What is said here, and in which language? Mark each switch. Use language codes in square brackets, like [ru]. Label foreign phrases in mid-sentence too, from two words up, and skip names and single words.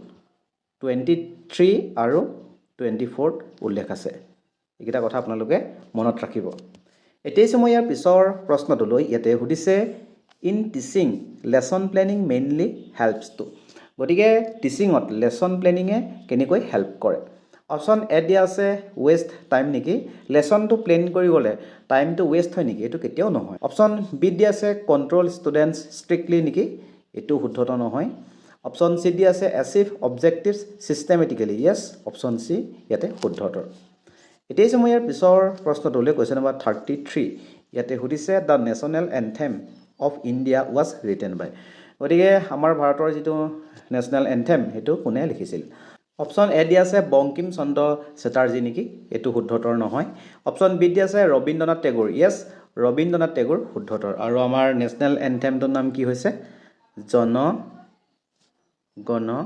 [as] 23 আৰু 24 উল্লেখ আছে এইকেইটা কথা আপোনালোকে মনত ৰাখিব এতিয়া সময় ইয়াৰ পিছৰ প্ৰশ্নটোলৈ ইয়াতে সুধিছে [en] in teaching lesson planning mainly helps to [as] গতিকে [en] teachingত lesson planningয়ে [as] কেনেকৈ হেল্প কৰে অপচন এ দিয়া আছে [en] waste time [as] নেকি লেসনটো প্লেন কৰি গলে [en] timeটো waste [as] হয় নেকি এটো কেতিয়াও নহয় অপচন বি দিয়া আছে [en] control students strictly [as] নেকি এটো শুদ্ধত নহয় অপচন সি দিয়া আছে [en] achieve objectives systematically yes [as] অপচন সি ইয়াতে শুদ্ধতৰ এতিয়া সময় ইয়াৰ পিছৰ প্ৰশ্নটোলৈ [en] question number [as] 33 ইয়াতে সুধিছে [en] the national anthem of India was written by [as] গতিকে আমাৰ ভাৰতৰ যেটো [en] national anthem [as] হেতু কোনে লিখিছিল অপচন এ দি আছে বঙ্কিম চন্দ্ৰ চেটাৰ্জী নেকি এটো শুদ্ধতৰ নহয় অপচন বি দি আছে ৰবীন্দ্ৰনাথ টেগোৰ ইয়েস ৰবীন্দ্ৰনাথ টেগোৰ শুদ্ধতৰ আৰু আমাৰ [en] national anthemটোৰ [as] নাম কি হৈছে জন গণ